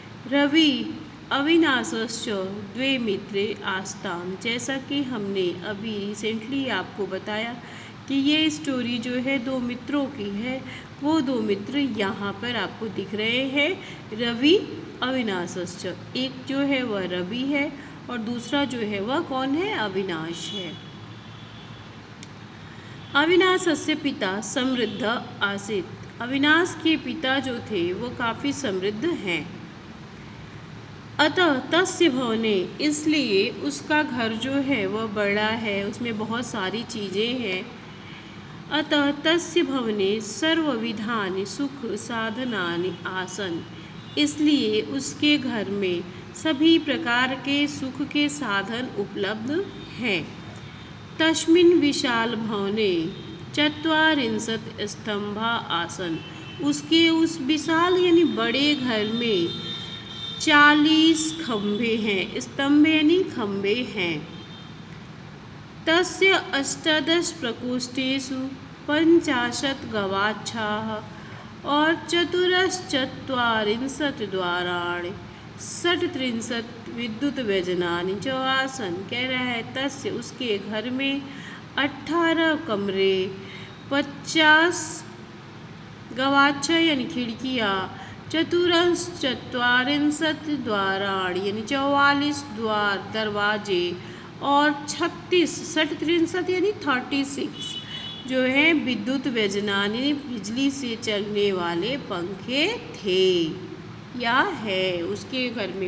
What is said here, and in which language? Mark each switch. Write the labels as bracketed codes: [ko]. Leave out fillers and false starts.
[sa] रवि अविनाशश्च द्वे मित्रे आस्ताम, [hi] जैसा कि हमने अभी रिसेंटली आपको बताया कि ये स्टोरी जो है 2 मित्रों की है। वो 2 मित्र यहाँ पर आपको दिख रहे हैं, रवि अविनाशश्च। एक जो है वह रवि है और दूसरा जो है वह कौन है, अविनाश है। [sa] अविनाशस्य पिता समृद्ध आसीत्। [hi] अविनाश के पिता जो थे वो काफ़ी समृद्ध हैं। [sa] अतः तस्य भवने, [hi] इसलिए उसका घर जो है वह बड़ा है, उसमें बहुत सारी चीज़ें हैं। [sa] अतः तस्य भवने सर्वविधानि सुख साधनानि आसन, [hi] इसलिए उसके घर में सभी प्रकार के सुख के साधन उपलब्ध हैं। [sa] तस्मिन् विशाल भवने चत्वारिंशत् स्तंभा आसन, [hi] उसके उस विशाल यानी बड़े घर में 40 खंभे हैं। स्तंभ यानी खंभे हैं। [sa] तस्य 18 प्रकोष्ठेषु 50 गवाक्षाः और 40 द्वाराणि 37 विद्युत व्यजनानि च आसन। [hi] कह रहा है तस्य उसके घर में 18 कमरे, 50 गवाक्षा यानी खिड़कियाँ, [sa] चतुरंश चत्वारिंशत् द्वाराणि [hi] यानी 44 द्वार दरवाजे और 36 षट्त्रिंशत् यानी 36 जो है विद्युत व्यजनान यानी बिजली से चलने वाले पंखे थे या है उसके घर में।